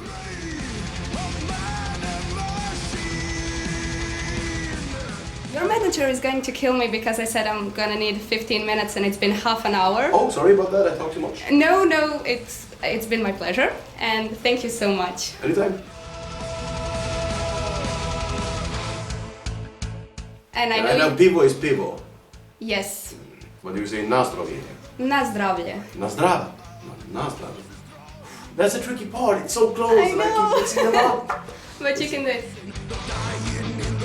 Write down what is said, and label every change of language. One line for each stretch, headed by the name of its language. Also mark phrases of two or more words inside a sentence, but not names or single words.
English: Your manager is going to kill me because I said I'm gonna need 15 minutes and it's been half an hour. Oh, sorry about that, I talked too much. No, it's been my pleasure, and thank you so much. Anytime. And I know pivo is pivo. Yes. What do you say,
Slovenian: na zdravje?
Croatian: Na zdravlje.
Slovenian: Na zdrav. Na zdravje.
English: That's a tricky part, it's so close I know. and I keep mixing them up. But you can do it.